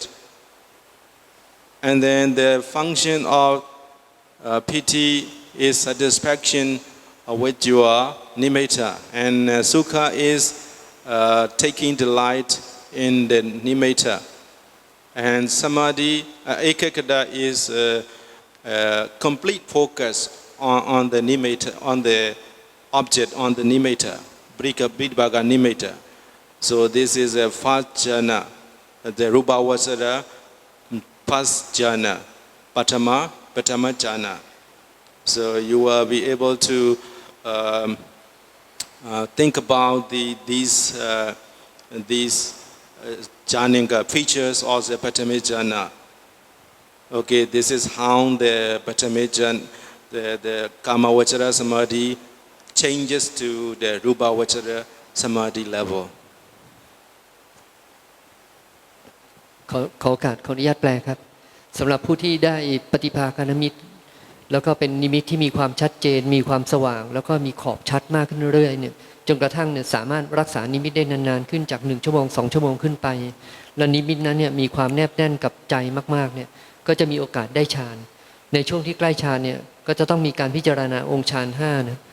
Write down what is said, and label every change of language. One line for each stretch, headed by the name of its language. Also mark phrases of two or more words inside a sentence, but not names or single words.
English: And then the function of piti is satisfaction with your nimitta, and sukha is taking delight in the nimitta. And samadhi, ekaggata is complete focus on the nimitta, on the object, on the nimitta,
Pali: bridvaga nimitta.
English: So this is a first jhana, the
Pali: rupa vachara,
English: first jhana,
Pali: patama jhana.
English: So you will be able to think about these jhana features of the
Pali: patama jhana.
English: Okay, this is how the
Pali: patama jhana,
English: the
Pali: kama vachara samadhi
English: changes to the
Pali: rupa vachara samadhi
English: level.
Thai: ขอโอกาสขออนุญาตแปลครับสำหรับผู้ที่ได้ปฏิภาคนิมิตแล้วก็เป็นนิมิตที่มีความชัดเจนมีความสว่างแล้วก็มีขอบชัดมากขึ้นเรื่อยๆเนี่ยจนกระทั่งเนี่ยสามารถรักษานิมิตได้นานๆขึ้นจาก1ชั่วโมง2ชั่วโมงขึ้นไปและนิมิตนั้นเนี่ยมีความแนบแน่นกับใจมากๆเนี่ยก็จะมีโอกาสได้ฌานในช่วงที่ใกล้ฌานเนี่ยก็จะต้องมีการพิจารณาองค์ฌาน5นะ